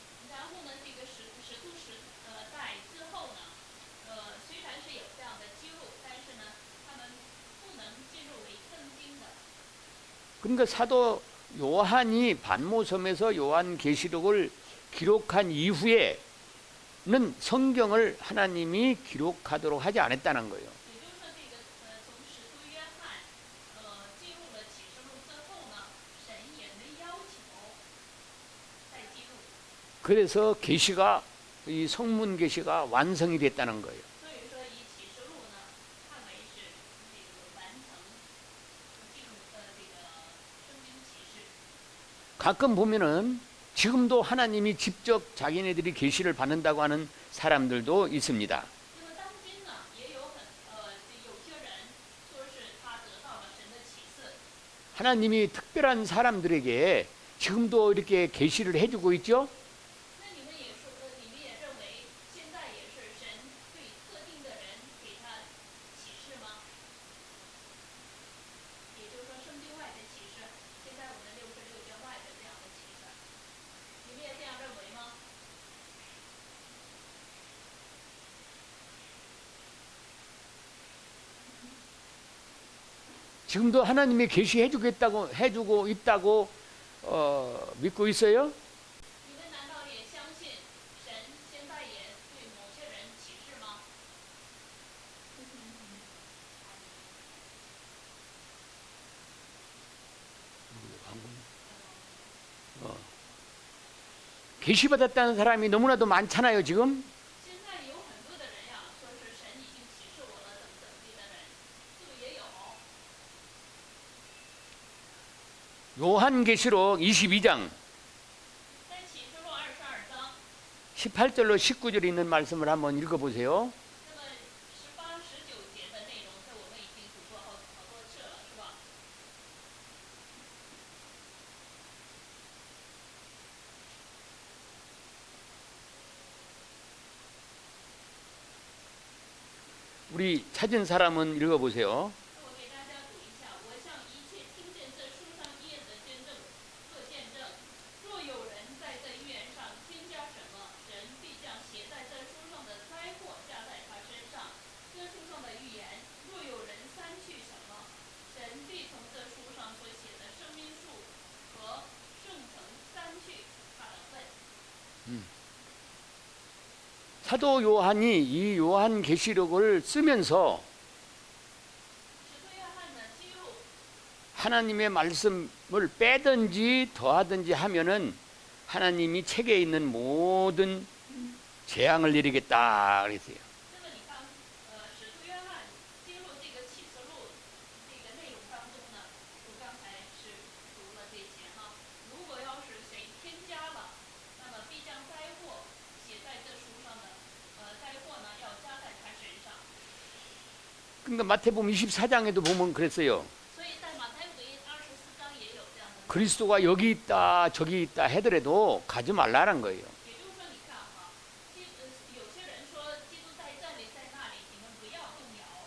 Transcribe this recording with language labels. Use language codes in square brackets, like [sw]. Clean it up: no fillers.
[zh] 然后呢，这个使徒代之后呢，虽然是有这样的记录，但是呢，他们不能记录为正经的。 [ko] 그러니까 사도 요한이 반모섬에서 요한계시록을 기록한 이후에는 성경을 하나님이 기록하도록 하지 않았다는 거예요. [zh] 也就是说，这个从使徒约翰记录了启示录之后呢，神也没要求再记录。 [ko] 그래서 계시가 이 성문 계시가 완성이 됐다는 거예요. [zh] 所以说，以启示录呢，看为是这个完成记录这个圣经启示。 [ko] 가끔 보면은 지금도 하나님이 직접 자기네들이 계시를 받는다고 하는 사람들도 있습니다. [zh] 那么当今呢，也有有些人说是他得到了神的启 [ko] 하나님이 특별한 사람들에게 지금도 이렇게 계시를 해주고 있죠. [zh] 那你们也说，你们也认为现在也是神对特定的人给他启示吗？也就是说，圣经外的启示，现在我们66卷外的这样的启示，你们也这样认为吗？ [ko] 지금도 하나님이 계시해주겠다고 해주고 있다고 믿고 있어요? [zh] 你们难道也相信神现在也对某些人启示吗？ [ko] 계시받았다는 사람이 너무나도 많잖아요, 지금. [zh] 现在有很多的人呀，说是神已经启示我了，怎么怎么地的人，是不是也有？ [ko] 요한계시록 22장 [zh] 在启示录22章， [ko] 18절로 19절 있는 말씀을 한번 읽어보세요. [zh] 那么18、19节的内容，这我们已经读过好多次了，是吧？ [ko] 우리 찾은 사람은 읽어보세요. [zh] 那我给大家读一下，我向一切听见这书上一言的见证做见证。若有人在这预言上添加什么，神必将写在这书上的灾祸加在他身上。这书上的预言，若有人删去什么，神必从这书上所写的生命树和圣城删去他的份。 [ko] 사도 요한이 이 요한계시록을 쓰면서 [zh] 使徒约翰的记录， [ko] 하나님의 말씀을 빼든지 더하든지 하면은 하나님이 책에 있는 모든 재앙을 내리겠다 그랬어요. [zh] 那么你看，使徒约翰记录这个启示录这个内容当中呢，我刚才是读了这些哈。如果要是谁添加了，那么必将灾祸写在这书上的，灾祸呢要加在他身上。 [ko] 그러니까 마태복음 24장에도 보면 그랬어요. [zh] 所以在马太福音24章也有这样的。 [ko] 그리스도가 여기 있다 저기 있다 하더라도 가지 말라는 거예요. [zh] 也就是说，你看哈，有些人说基督在这里在那里，你们不要动摇。